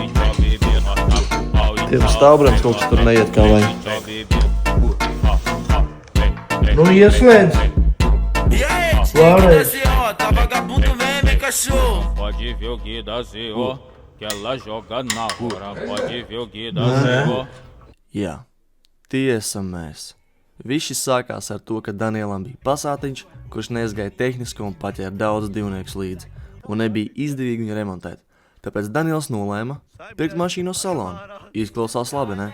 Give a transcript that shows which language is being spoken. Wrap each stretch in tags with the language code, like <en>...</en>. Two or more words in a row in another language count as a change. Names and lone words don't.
<lv>Tiem stāvbrēms kaut kas tur neiet kā vajag. Nu, ieslēdz. Vēlreiz.</lv> <pt>Tá vagabundo mesmo, hein, cachorro? Pode ver o que dá Senhor, que ela joga na hora. Pode ver o que dá Senhor.</pt> <lv>Jā, tie esam mēs. Viss šis sākās ar to, ka Danielam bija pasātiņš, kurš neizgāja tehnisko un paķēra daudz dzīvniekus līdzi, un nebija izdevīgi viņu remontēt. Tāpēc Daniels nolēma pirkt mašīnu no salona. Izklausās labi, ne?</lv>